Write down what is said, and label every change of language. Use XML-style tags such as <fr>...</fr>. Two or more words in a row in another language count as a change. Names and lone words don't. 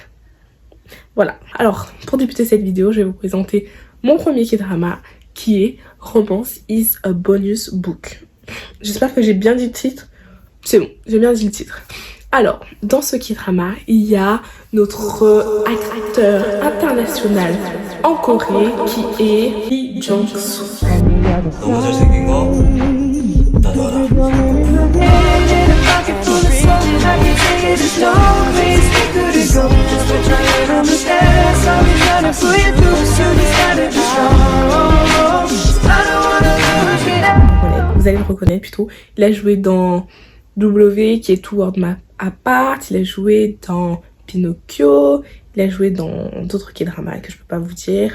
<fr>Voilà, alors pour débuter cette vidéo, je vais vous présenter mon premier K-drama qui est Romance is a Bonus Book. J'espère que j'ai bien dit le titre. C'est bon, j'ai bien dit le titre. Alors, dans ce K-drama, il y a notre acteur international en Corée qui est Lee Jong-soo.</fr> <ko>너무 잘생긴 거 나도 알아.</ko> <fr>Vous allez le reconnaître plutôt. Il a joué dans W qui est Toward My Apart, il a joué dans Pinocchio, il a joué dans d'autres K-dramas que je peux pas vous dire.</fr>